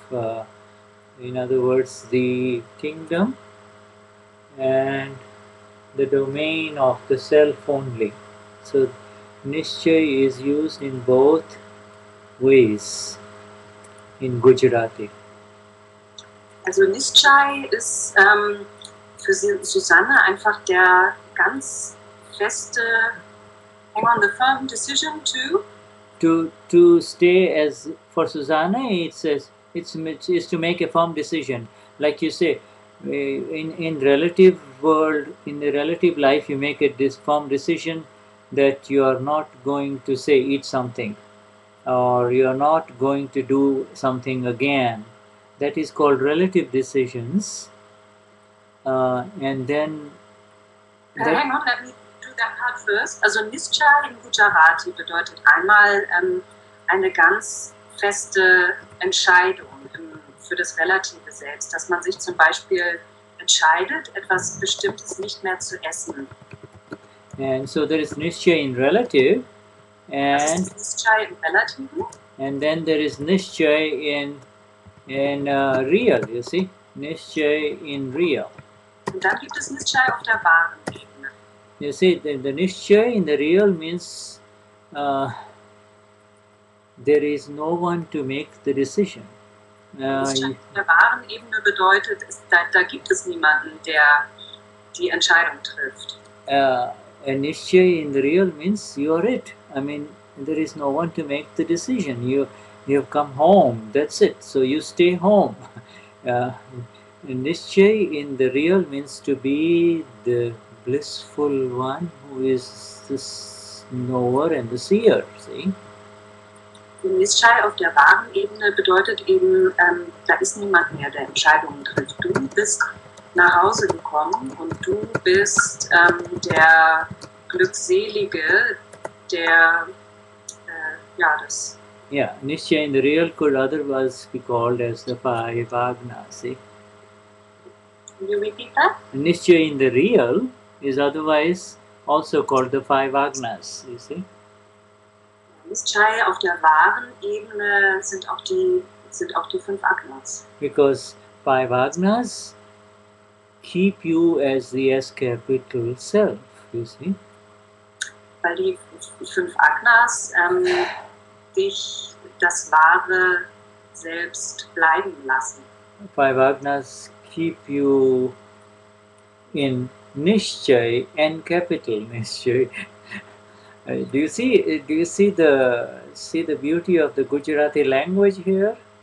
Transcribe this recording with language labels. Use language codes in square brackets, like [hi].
[en] In other words, the kingdom and the domain of the self only. So Nischay is used in both ways in Gujarati. [de] Also Nischai ist für Susanne einfach der ganz feste, [en] hang on, the firm decision to stay as, for Susanna, it's to make a firm decision. Like you say, in relative world, in the relative life, you make this firm decision that you are not going to say eat something, or you are not going to do something again. That is called relative decisions. And then hang on, let me do that part first. [de] Also Nischai in Gujarati bedeutet einmal eine ganz feste Entscheidung für das relative Selbst, dass man sich zum Beispiel entscheidet, etwas Bestimmtes nicht mehr zu essen. [en] And so there is Nischay in relative, and [de] Nischay in relativen. [en] And then there is Nischay in real. You see, Nischay in real. [de] Und dann gibt es Nischay auf der wahren Ebene. [en] You see, the Nishchay in the real means there is no one to make the decision. [de] Nischay der wahren Ebene bedeutet, da gibt es niemanden, der die Entscheidung trifft. [en] A Nishchay in the real means you are it. I mean, there is no one to make the decision. You have come home, that's it. So you stay home. Nishchay in the real means to be the blissful one who is the knower and the seer, see? [de] Nischay auf der wahren Ebene bedeutet eben, da ist niemand mehr, der Entscheidungen trifft. Du bist nach Hause gekommen und du bist der Glückselige, der das. [en] Yeah, Nishchay in the real could otherwise be called as the 5 Agnas, see? Can you repeat that? Nishchay in the real is otherwise also called the 5 Agnas, you see? [de] Nischay auf der wahren Ebene sind auch die 5 Agnas. [en] Because 5 Agnas keep you as the S capital self, you see? [de] Weil die 5 Agnas dich das wahre Selbst bleiben lassen. [en] 5 Agnas keep you in Nishchay and capital Nishchay. Do you see the beauty of the Gujarati language here?